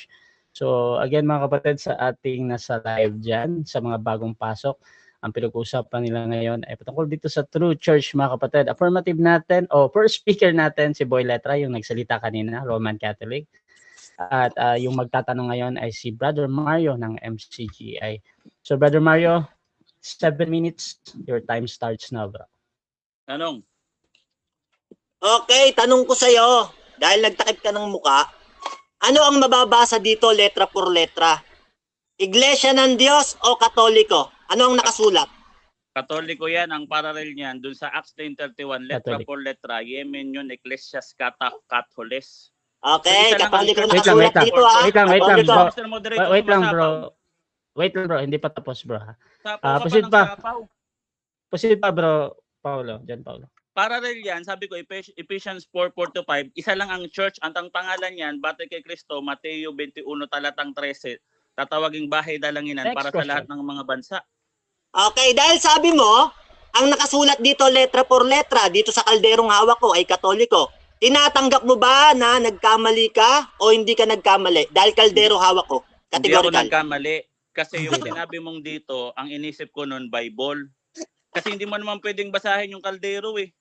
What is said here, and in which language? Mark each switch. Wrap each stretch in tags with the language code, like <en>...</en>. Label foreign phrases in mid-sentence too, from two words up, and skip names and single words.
<tl>So again mga kapatid, sa ating nasa live dyan, sa mga bagong pasok, ang pinag-uusapan nila ngayon ay patungkol dito sa True Church mga kapatid. Affirmative natin,</tl> <en>first speaker</en> <tl>natin si Boy Letra, yung nagsalita kanina, Roman Catholic. At yung magtatanong ngayon ay si Brother Mario ng MCGI.</tl> <en>So Brother Mario, 7 minutes, your time starts now, bro.</en> <tl>Tanong. Okay, tanong ko sa'yo, dahil nagtakip ka ng muka, ano ang mababasa dito</tl> <es>letra por letra?</es> <tl>Iglesia ng Diyos o Katoliko? Ano ang nakasulat? Katoliko yan, ang parallel niyan, dun sa Acts 10:31, letra Catholic.</tl> <es>por letra,</es> <tl>Yemen yun,</tl> <la>Ecclesias Catholes.</la> <tl>Okay, So, isa lang Katoliko ang- na nakasulat dito ha. Wait lang, Katoliko. bro.</tl> <en>Mr. Moderator,</en> <tl>Wait lang, sumasapaw. bro. Wait lang, bro. Hindi pa tapos, bro. Sapaw ka proceed ng pa. sapaw. Posible pa, bro. Paulo. Diyan, Paulo. Parallel yan, sabi ko, Ephesians 4:4-5, isa lang ang church, ang pangalan yan, batay kay Kristo, Mateo 21 talatang 13, tatawaging bahay dalanginan Next para question. sa lahat ng mga bansa. Okay, dahil sabi mo, ang nakasulat dito</tl> <es>letra por letra,</es> <tl>dito sa kalderong hawak ko ay Katoliko. Tinatanggap mo ba na nagkamali ka o hindi ka nagkamali? Dahil kaldero hawak ko. Hindi ako Categorical. nagkamali. Kasi yung sinabi mong dito, ang inisip ko noon, Bible. Kasi hindi mo naman pwedeng basahin yung kaldero eh.</tl>